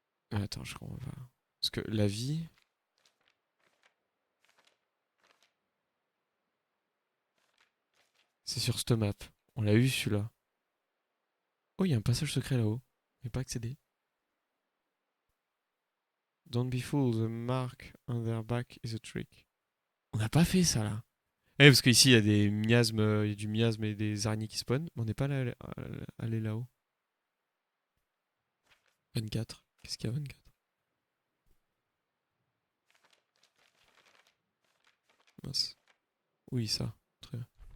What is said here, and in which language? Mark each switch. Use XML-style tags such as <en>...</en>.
<fr>Ah, attends, je comprends pas. Parce que la vie... C'est sur cette map. On l'a eu, celui-là. Oh, il y a un passage secret là-haut. Il n'est pas accédé.</fr> <en>Don't be fooled, the mark on their back is a trick.</en> <fr>On n'a pas fait ça, là. Eh, parce qu'ici, il y a des miasmes, il y a du miasme et des araignées qui spawnent. Mais on n'est pas allé là-haut. 24. Qu'est-ce qu'il y a 24? Mince. Oui, ça. Très bien.</fr>